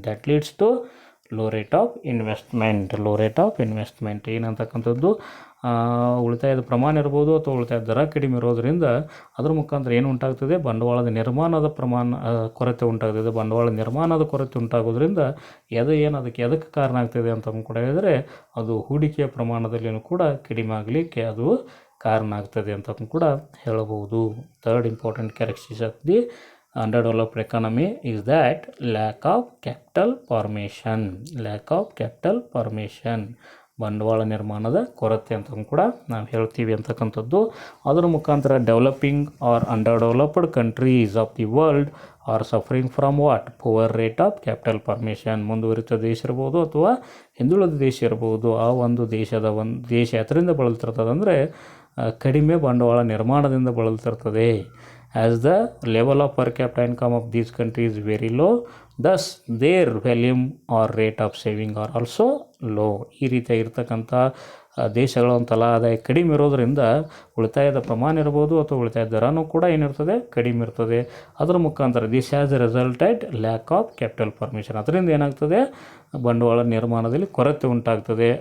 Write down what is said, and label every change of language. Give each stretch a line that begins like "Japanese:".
English: That leads to low rate of investment. Low rate of investment
Kannada: ಏನಂತಕ್ಕಂಥದ್ದು, ಉಳಿತಾಯದ ಪ್ರಮಾಣ ಇರ್ಬೋದು ಅಥವಾ ಉಳಿತಾಯದ ದರ ಕಡಿಮೆ ಇರೋದರಿಂದ ಅದ್ರ ಮುಖಾಂತರ ಏನು ಉಂಟಾಗ್ತದೆ, ಬಂಡವಾಳದ ನಿರ್ಮಾಣದ ಕೊರತೆ ಉಂಟಾಗ್ತದೆ. ಬಂಡವಾಳ ನಿರ್ಮಾಣದ ಕೊರತೆ ಉಂಟಾಗೋದ್ರಿಂದ ಅದಕ್ಕೆ ಎದಕ್ಕೆ ಕಾರಣ ಆಗ್ತದೆ ಅಂತ ಕೂಡ ಹೇಳಿದರೆ, ಅದು ಹೂಡಿಕೆಯ ಪ್ರಮಾಣದಲ್ಲಿಯೂ ಕೂಡ ಕಡಿಮೆ ಆಗಲಿಕ್ಕೆ ಅದು ಕಾರಣ ಆಗ್ತದೆ ಅಂತ ಕೂಡ ಹೇಳಬಹುದು.
English: Third important characteristics of the underdeveloped economy is that lack of capital formation. lack of capital formation,
Kannada: ಬಂಡವಾಳ ನಿರ್ಮಾಣದ ಕೊರತೆ ಅಂತ ಕೂಡ ನಾವು ಹೇಳ್ತೀವಿ ಅಂತಕ್ಕಂಥದ್ದು. ಅದರ ಮುಖಾಂತರ
English: Developing or underdeveloped countries of the world are suffering from what, poor rate of capital formation.
Kannada: ಮುಂದುವರಿದ ದೇಶ ಇರ್ಬೋದು ಅಥವಾ ಹಿಂದುಳಿದ ದೇಶ ಇರ್ಬೋದು, ಆ ಒಂದು ದೇಶ ಅದರಿಂದ ಬಳಲ್ತಿರ್ತದೆ ಅಂದರೆ ಕಡಿಮೆ ಬಂಡವಾಳ ನಿರ್ಮಾಣದಿಂದ ಬಳಲ್ತಿರ್ತದೆ.
English: As the level of per capita income of these countries is very low, thus their volume or rate of saving are also low.
Kannada: ಈ ರೀತಿಯಾಗಿ ಇರ್ತಕ್ಕಂಥ ದೇಶಗಳ ತಲಾ ಆದಾಯ ಕಡಿಮೆ ಇರೋದರಿಂದ ಉಳಿತಾಯದ ಪ್ರಮಾಣ ಇರ್ಬೋದು ಅಥವಾ ಉಳಿತಾಯದ ದರನೂ ಕೂಡ ಏನಿರ್ತದೆ, ಕಡಿಮೆ ಇರ್ತದೆ. ಅದರ ಮುಖಾಂತರ
English: This has resulted lack of capital formation.
Kannada: ಅದರಿಂದ ಏನಾಗ್ತದೆ, ಬಂಡವಾಳ ನಿರ್ಮಾಣದಲ್ಲಿ ಕೊರತೆ ಉಂಟಾಗ್ತದೆ.